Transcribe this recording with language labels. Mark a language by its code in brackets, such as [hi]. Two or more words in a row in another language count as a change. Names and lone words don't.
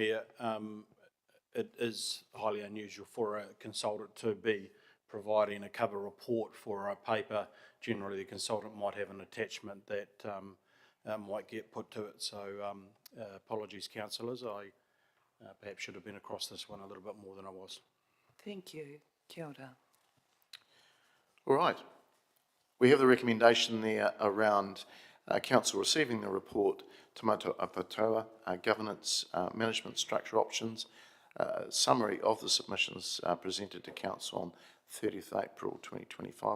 [en] Mayor, it is highly unusual for a consultant to be providing a cover report for a paper. Generally, the consultant might have an attachment that might get put to it. So apologies, councillors. I perhaps should have been across this one a little bit more than I was. Thank you. [mi] Kia ora. [en] All right. We have the recommendation there around council receiving the report, Te Matua Apatoa, governance management structure options, summary of the submissions presented to council on 30th April 2025.